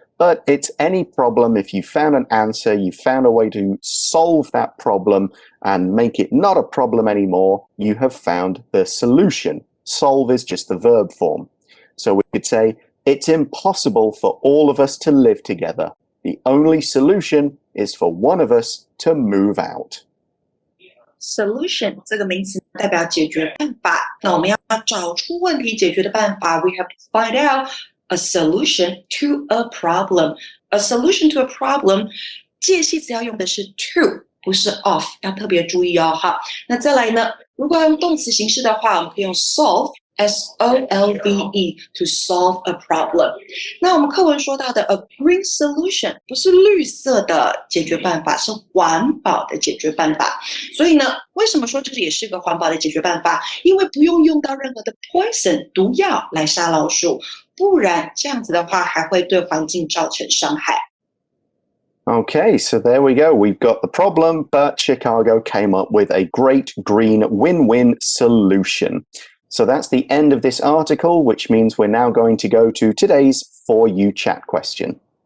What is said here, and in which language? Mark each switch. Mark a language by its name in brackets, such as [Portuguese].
[English] But it's any problem. If you found an answer, you found a way to solve that problem and make it not a problem anymore, you have found the solution. Solve is just the verb form. So we could say, it's impossible for all of us to live together. The only solution is for one of us to move out. [Chinese] Solution 这个名词代表解决办法。那我们要找出问题解决的办法 [English] We have to find out a solution to a problem. A solution to a problem [Chinese] 介系词要用的是 to 不是 of 要特别注意哦。好，那再来呢，如果要用动词形式的话，我们可以用 solve S-O-L-V-E [English] to solve a problem. [Chinese] 那我们课文说到的 [English] a green solution [Chinese] 不是绿色的解决办法，是环保的解决办法。所以呢，为什么说这也是个环保的解决办法？因为不用到任何的 poison 毒药来杀老鼠，不然这样子的话还会对环境造成伤害。 [English] Okay, so there we go. We've got the problem, but Chicago came up with a great green win-win solution. So that's the end of this article, which means we're now going to go to today's For You Chat question.